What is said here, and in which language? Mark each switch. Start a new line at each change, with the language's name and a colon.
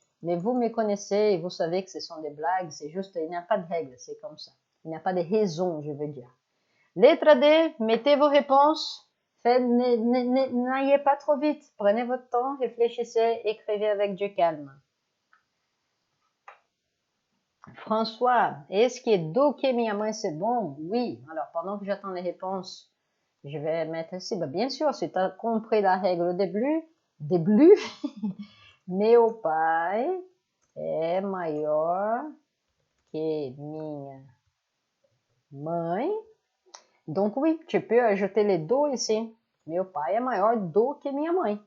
French: Mais vous me connaissez et vous savez que ce sont des blagues. C'est juste, il n'y a pas de règle, c'est comme ça. Il n'y a pas de raison, je veux dire. Lettre D, mettez vos réponses. N'ayez pas trop vite. Prenez votre temps, réfléchissez, écrivez avec du calme. François, est-ce que
Portuguese: do que minha mãe
French: c'est bon? Oui. Alors, pendant que j'attends les réponses, je vais mettre ici. Bah, bien sûr, si tu as compris la règle au début,
Portuguese: meu pai é maior que minha mãe.
French: Donc oui, tu peux ajouter les do ici.
Portuguese: Meu pai é maior do que minha mãe.